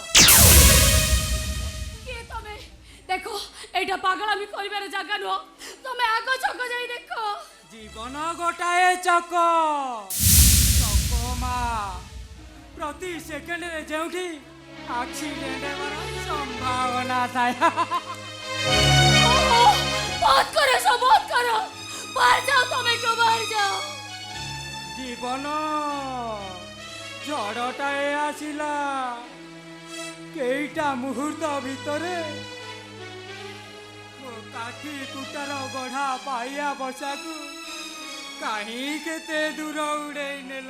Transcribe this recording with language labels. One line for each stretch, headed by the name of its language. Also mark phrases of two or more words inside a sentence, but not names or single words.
Odia: କିଏ ତମେ ଦେଖ ଏଇଟା ପାଗଳାମି କରିବାର ଜାଗା ନୁହଁ ତମେ ଆଗ ଛକ ଯାଇ ଦେଖ ଜୀବନ ଗୋଟାଏ ଚକ ମା ପ୍ରତି ସେକେଣ୍ଡରେ ଯେଉଁଠି ଆକ୍ସିଡେଣ୍ଟ ହେବାର ସମ୍ଭାବନା ଥାଏ
Hindi: बहुत करो सब बहुत करो बाहर जाओ तुम्हें क्यों बाहर जाओ
Odia: ଜୀବନ ଝଡ଼ଟାଏ ଆସିଲା କେଇଟା ମୁହୂର୍ତ୍ତ ଭିତରେ ମୋ କାଠି କୁଟାର ଗଢ଼ା ପାଇଆ ବର୍ଷାକୁ କାହିଁ କେତେ ଦୂର ଉଡ଼େଇ ନେଲା